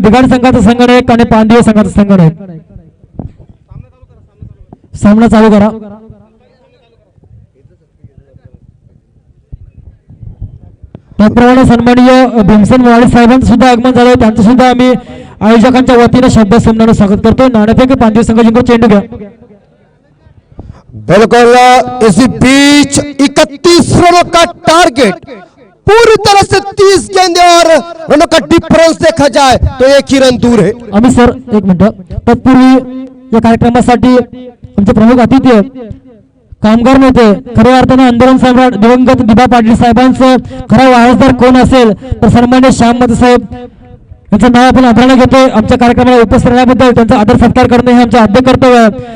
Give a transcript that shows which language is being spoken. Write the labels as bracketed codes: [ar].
[mr] दिघाडी संघाचा संगणक आणि पांदिये संघाचा संगणक सामना चालू करा। त्याचप्रमाणे सन्माननीय भीमसेन वाडे साहेबांचं सुद्धा आगमन झालं, त्यांचं सुद्धा आम्ही आयोजकांच्या वतीने शब्द संम्मान स्वागत करतो। नाणेफेक पांदिये संघ जिंकून चेंडू घ्या। [hi] बिल्कुल इसी बीच 31 रनों का टारगेट, पूरी तरह से 30 गेंदे और रनों का डिफरेंस देखा जाए तो 1 ही रन दूर है। [mr] आम्ही सर एक मिनिट, तत्पूर्वी या कार्यक्रमासाठी आमचे प्रमुख अतिथी कामगार नेते, खऱ्या अर्थाने आंदोलन सम्राट दिवंगत दिबा पाटील साहेबांचं खरा वारसदार कोण असेल तर सन्माननीय श्याम मते साहेब यांचं नाव आपण आदराने घेतोय। आमच्या कार्यक्रमाला उपस्थित राहण्याबद्दल त्यांचा आदर सत्कार करणे हे आमचं आद्य कर्तव्य आहे।